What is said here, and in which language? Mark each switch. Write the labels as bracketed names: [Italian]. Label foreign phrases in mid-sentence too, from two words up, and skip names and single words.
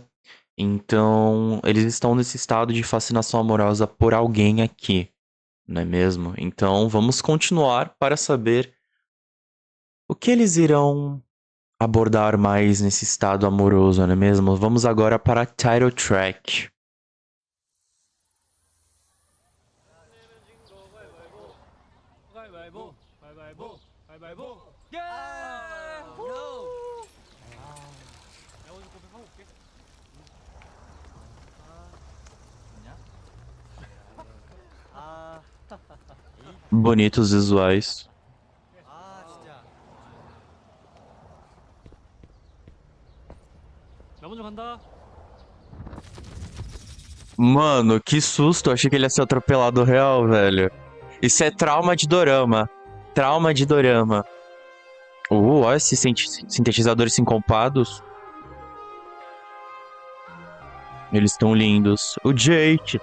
[Portuguese] Então, eles estão nesse estado de fascinação amorosa por alguém aqui, não é mesmo? Então, vamos continuar para saber o que eles irão abordar mais nesse estado amoroso, não é mesmo? Vamos agora para a [English] title track. [Korean] 가위바위보 가위바위보 가위바위보 예! 후! 내가 먼저 고백하고 올게. [Portuguese] Bonitos visuais. [Korean] 진짜. 나 먼저 간다. [Portuguese] Mano, que susto. Achei que ele ia ser atropelado real, velho. Isso é trauma de dorama. Trauma de dorama. Olha esses sintetizadores sincopados. Eles estão lindos. O Jake.